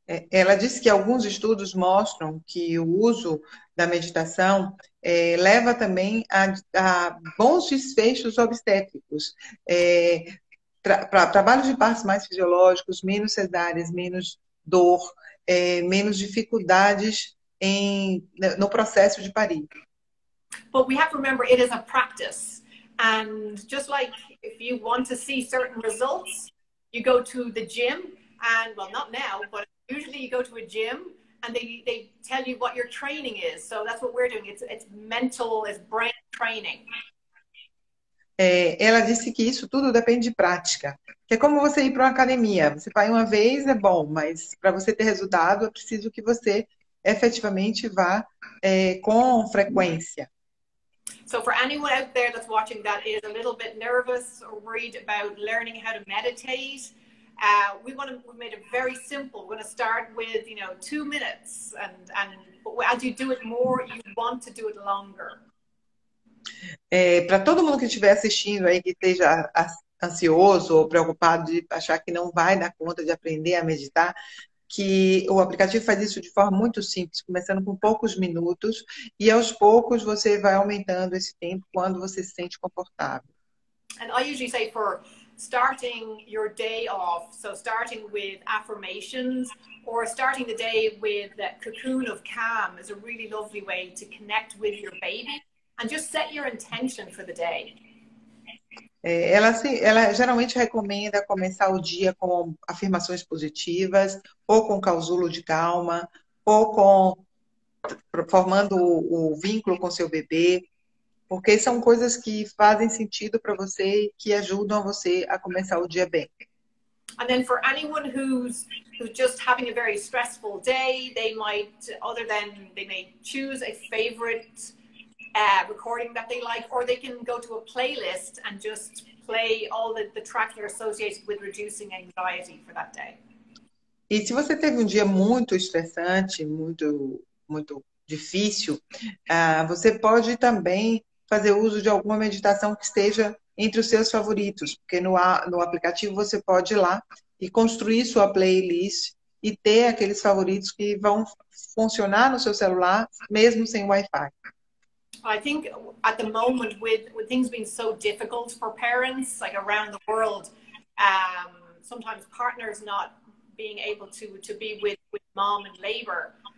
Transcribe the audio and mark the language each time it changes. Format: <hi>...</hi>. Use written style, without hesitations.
<pt>Ela disse que alguns estudos mostram que o uso da meditação leva também a bons desfechos obstétricos, para trabalhos de partos mais fisiológicos, menos cesáreas, menos dor, menos dificuldades no processo de parir.</pt> <en>But we have to remember it is a practice. And just like if you want to see certain results, you go to the gym and, well, not now, but usually you go to a gym and they tell you what your training is. So that's what we're doing. It's mental, it's brain training.</en> <pt>Ela disse que isso tudo depende de prática. Que é como você ir para uma academia. Você vai uma vez, é bom, mas para você ter resultado, é preciso que você efetivamente vá com frequência.</pt> <en>So for anyone out there that's watching that is a little bit nervous or worried about learning how to meditate, we made it very simple. We're going to start with 2 minutes, and as you do it more, you want to do it longer.</en> <pt>Para todo mundo que estiver assistindo aí, que esteja ansioso ou preocupado de achar que não vai dar conta de aprender a meditar, que o aplicativo faz isso de forma muito simples, começando com poucos minutos, e aos poucos você vai aumentando esse tempo quando você se sente confortável.</pt> <en>And I usually say for starting your day off, so starting with affirmations or starting the day with that cocoon of calm is a really lovely way to connect with your baby and just set your intention for the day.</en> <pt>Ela geralmente recomenda começar o dia com afirmações positivas, ou com casulo de calma, ou formando o vínculo com seu bebê, porque são coisas que fazem sentido para você e que ajudam você a começar o dia bem.</pt> <en>And then for anyone who's just having a very stressful day, they may choose a favorite recording that they like, or they can go to a playlist and just play all the tracks that are associated with reducing anxiety for that day.</en> <pt>E se você teve um dia muito estressante, muito difícil, você pode também fazer uso de alguma meditação que esteja entre os seus favoritos, porque no aplicativo você pode ir lá e construir sua playlist e ter aqueles favoritos que vão funcionar no seu celular, mesmo sem Wi-Fi.</pt> <en>I think at the moment, with things being so difficult for parents, like around the world, sometimes partners not being able to be with mom in labor.</en>